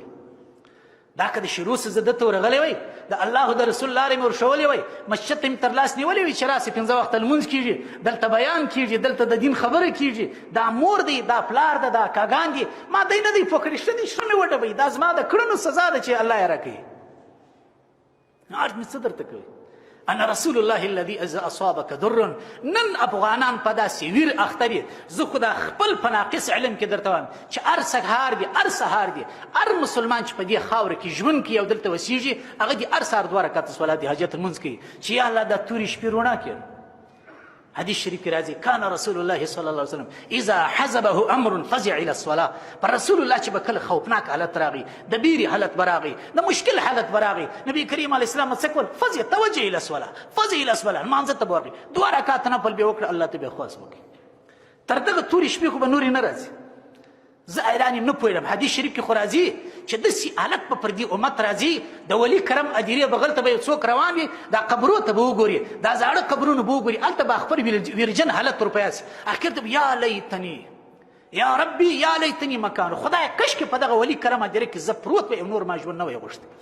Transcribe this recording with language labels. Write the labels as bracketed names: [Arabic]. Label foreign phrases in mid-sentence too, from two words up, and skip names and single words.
[Pashto] دا که د شروع څه زه دته ورغلی وای، د الله د رسول لارې مې ورښولې وای، مسجد ته مې تر لاس نیولې وي چې راسې 5 وخته لمونځ کېږي، دلته بیان کېږي، دلته د دین خبره کېږي، دا مور دی، دا پلار ده، دا کاګان دي، ما دی نه دی پوه کړي، ښه دي ښه مې وډبوي. دا زما د کړنو سزا ده چې الله یې راکوي. عرض مې څه درته کوي؟ [Arabic] انا رسول الله الذي اذا اصابك ضر. [Pashto] نن افغانان په داسې ویر اخته دي، زه خو دا خپل په ناقص علم کې درته وایم چې هر سهار دي، هر سهار دي، هر مسلمان چې په دې خاوره کې ژوند کوي او دلته اوسېږي هغه دي هر سهار 2 رکعته صلات حاجت لمونځ کوي چې یا الله دا تورې شپې رڼا کړي. حدیث شریف کې راځي [Arabic] کان رسول الله صلی الله علیه وسلم اذا حزبه امر فزع الى الصلاه. [Pashto] پر رسول الله چې به کله خوفناک حالت راغی، د بیري حالت براغی، د مشکل حالت براغی، نبی کریم [Arabic] علیه السلام [Pashto] څه کول؟ [Arabic] فزع توجه الى الصلاه، فزع الى الصلاه، [Pashto] لمانځه ته ورغی، 2 رکعات نفل به وکړه، الله ته به خواست وکړي. تر دغه تورې شپې خو به نورې نه راځي. زه حیران یم، نه پوهېږم. حدیث شریف کې خو راځي چې داسې حالت به پر دې امت راځي، د ولي کرم ادیرې بغل ته به یو څوک روان وي، دا قبرو ته به وګوري، دا زاړه قبرونه به وګوري، هلته به خپل ویرجن حالت ورپیاس، اخر ته به [Arabic] یا لیتنی یا ربي یا لیتنی مکانو، [Pashto] خدای کشکې په دغه ولي کرم ادیرې کې زه پروت وی، نور ما ژوند نه وی غوښتی.